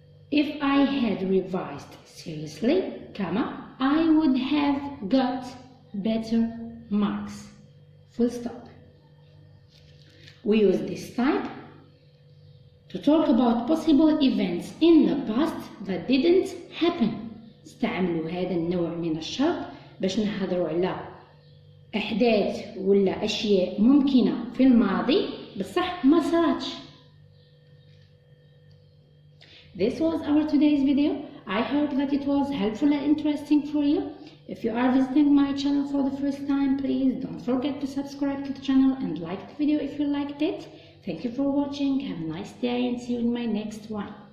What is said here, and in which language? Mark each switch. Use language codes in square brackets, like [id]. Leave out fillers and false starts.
[en] If I had revised seriously, comma, I would have got better marks, full stop. We use this type to talk about possible events in the past that didn't happen. [ar] استعملوا هذا النوع من الشرط باش نهضروا على أحداث ولا أشياء ممكنة في الماضي بصح ما صارتش. [en] This was our today's video. I hope that it was helpful and interesting for you. If you are visiting my channel for the first time, please don't forget to subscribe to the channel and like the video if you liked it. Thank you for watching. Have a nice day and see you in my next one.